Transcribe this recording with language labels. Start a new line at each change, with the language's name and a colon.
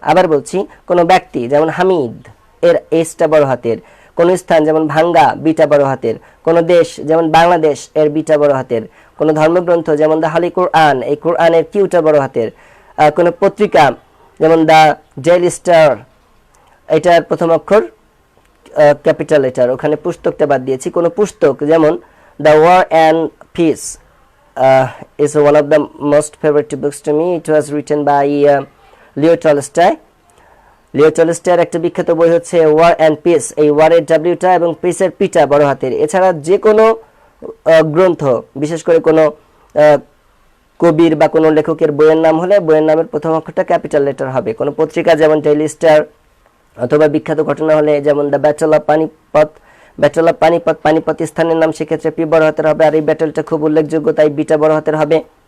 Bangla: আবার বলছি, কোনো ব্যক্তি যেমন হামিদ, এর এসটা বড় হাতের, কোনো স্থান যেমন ভাঙ্গা, বিটা বড় হাতের, কোনো দেশ যেমন বাংলাদেশ, এর বিটা বড় হাতের, কোনো ধর্মগ্রন্থ যেমন দ্য হলি কোরআন, এই কোরআনের কিউটা বড় হাতের, কোনো পত্রিকা যেমন দ্য ডেইলি স্টার, এটার প্রথম অক্ষর ক্যাপিটাল লেটার, ওখানে পুস্তকটা বাদ দিয়েছি। কোনো পুস্তক যেমন
English: The war and peace is one of the most favorite books to me. It was written by Leo Tolstoy.
Bangla: লিও টলস্টয়ের একটা বিখ্যাত বই হচ্ছে ওয়ার অ্যান্ড পিস, এই ওয়ারের ডাব্লিউটা এবং পিসের পিটা বড় হাতের। এছাড়া যে কোনো গ্রন্থ, বিশেষ করে কোনো কবির বা কোনো লেখকের বইয়ের নাম হলে বইয়ের নামের প্রথম অক্ষরটা ক্যাপিটাল লেটার হবে। কোনো পত্রিকা যেমন ডেইলি স্টার, অথবা বিখ্যাত ঘটনা হলে যেমন the battle of Panipat, battle of Panipat, Panipat স্থানের নাম, সেক্ষেত্রে পি বড় হাতের হবে, আর এই ব্যাটলটা খুব উল্লেখযোগ্য তাই বিটা বড় হাতের হবে।